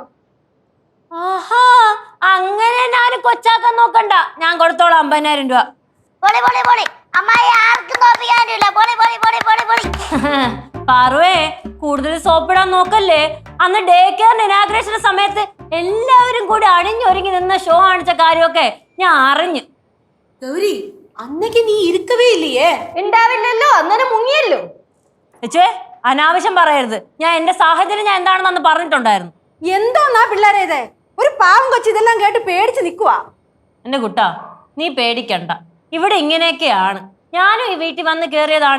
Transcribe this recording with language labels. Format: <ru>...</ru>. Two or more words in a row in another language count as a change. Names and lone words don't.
<ml>ആഹാ, അങ്ങനെ ഞാൻ കൊച്ചാക്കാൻ നോക്കണ്ട, ഞാൻ കൊടുത്തോളാം 50,000 രൂപ. പാറുവേ കൂടുതൽ സോപ്പിടാൻ നോക്കല്ലേ. അന്ന്</ml> <en>day care-ന്</en> <ml>ഇനാഗ്രേഷന്റെ സമയത്ത് എല്ലാവരും കൂടി അണിഞ്ഞൊരുങ്ങി നിന്ന ഷോ കാണിച്ച കാര്യമൊക്കെ ഞാൻ അറിഞ്ഞു.</ml> <ta>கௌரி அன்னைக்கு நீ இருக்கவே இல்லையே.</ta> <ml>ഉണ്ടാവില്ലല്ലോ, അന്നേരം മുങ്ങിയല്ലോ. ചേച്ചേ അനാവശ്യം പറയരുത്, ഞാൻ എന്റെ സാഹചര്യം ഞാൻ എന്താണെന്ന് അന്ന് പറഞ്ഞിട്ടുണ്ടായിരുന്നു. എന്താന്നാ പിള്ളേരെ ഇത്? ഒരു പാവം കൊച്ചു ഇതെല്ലാം കേട്ട് പേടിച്ച് നിക്കുവാ. എന്റെ കുട്ടാ നീ പേടിക്കണ്ട, ഇവിടെ ഇങ്ങനെയൊക്കെയാണ്. ഞാനും ഈ വീട്ടിൽ വന്ന് കേറിയതാണ്.</ml>